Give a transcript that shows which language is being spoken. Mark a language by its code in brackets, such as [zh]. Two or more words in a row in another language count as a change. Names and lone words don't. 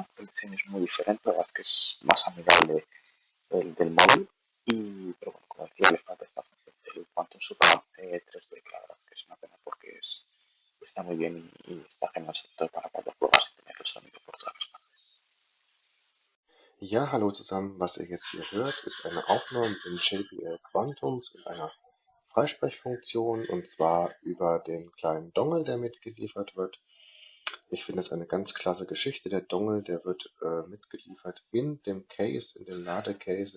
[es] El diseño es muy diferente, la verdad es que es más amigable el del móvil. Pero bueno, como decía, le falta esta función del Quantum Surround 3D, que la verdad que es una pena porque está muy bien y está genial, sobre todo para cuando pruebas y tener el sonido por todas las partes. [de] Ja, hallo zusammen. Was ihr jetzt hier hört, ist eine Aufnahme in JBL Quantums in einer Freisprechfunktion und zwar über den kleinen Dongle, der mitgeliefert wird. Ich finde es eine ganz klasse Geschichte. Der Dongle, der wird mitgeliefert in dem Case, in dem Ladecase.